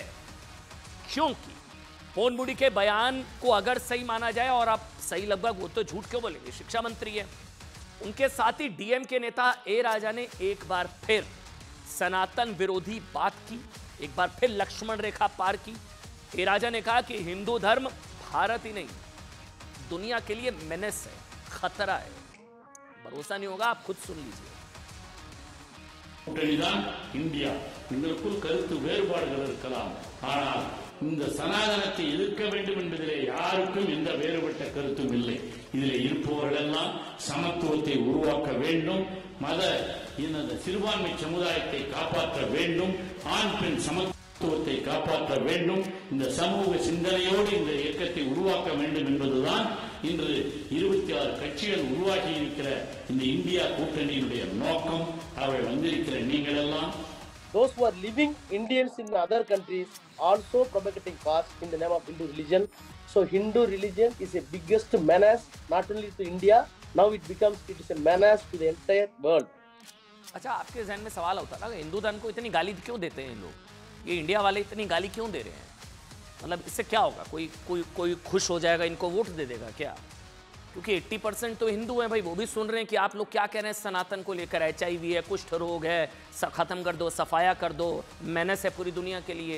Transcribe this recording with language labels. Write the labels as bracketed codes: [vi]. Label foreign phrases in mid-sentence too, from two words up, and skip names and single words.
[hi] क्योंकि पोनमुडी के बयान को अगर सही माना जाए, और आप सही लगभग, वो तो झूठ क्यों बोलेंगे, शिक्षा मंत्री है, उनके साथ ही डीएम के नेता ए राजा ने एक बार फिर सनातन विरोधी बात की, एक बार फिर लक्ष्मण रेखा पार की। ए राजा ने कहा कि हिंदू धर्म भारत ही नहीं दुनिया के लिए मेनेस है, खतरा है। भरोसा नहीं होगा, आप खुद सुन लीजिए। [ta] கூட்டணிதான் இந்தியா. எங்களுக்குள் கருத்து வேறுபாடுகள் இருக்கலாம், ஆனால் இந்த சனாதனத்தை எதிர்க்க வேண்டும் என்பதிலே யாருக்கும் எந்த வேறுபட்ட கருத்தும் இல்லை. இதில் இருப்பவர்களெல்லாம் சமத்துவத்தை உருவாக்க வேண்டும், மத சிறுபான்மை சமுதாயத்தை காப்பாற்ற வேண்டும், ஆண் பெண் சமத்துவத்தை காப்பாற்ற வேண்டும், இந்த சமூக சிந்தனையோடு இந்த இயக்கத்தை உருவாக்க வேண்டும் என்பதுதான் இன்று 26 கட்சிகள் உருவாகி இருக்கிற இந்த இந்தியா கூட்டணியினுடைய நோக்கம். அவை வந்திருக்கிற நீங்கள் எல்லாம் [en] those who are living Indians in other countries also propagating caste in the name of Hindu religion. So Hindu religion is a biggest menace not only to India, now it is a menace to the entire world. [hi] अच्छा, आपके जहन में सवाल होता ना, हिंदू धर्म को इतनी गाली क्यों देते हैं लोग? ये इंडिया वाले इतनी गाली क्यों दे रहे हैं? मतलब इससे क्या होगा? कोई खुश हो जाएगा, इनको वोट दे देगा क्या? क्योंकि 80% तो हिंदू हैं भाई, वो भी सुन रहे हैं कि आप लोग क्या कह रहे हैं सनातन को लेकर, HIV है, कुष्ठ रोग है, खत्म कर दो, सफाया कर दो, मेनेस है पूरी दुनिया के लिए।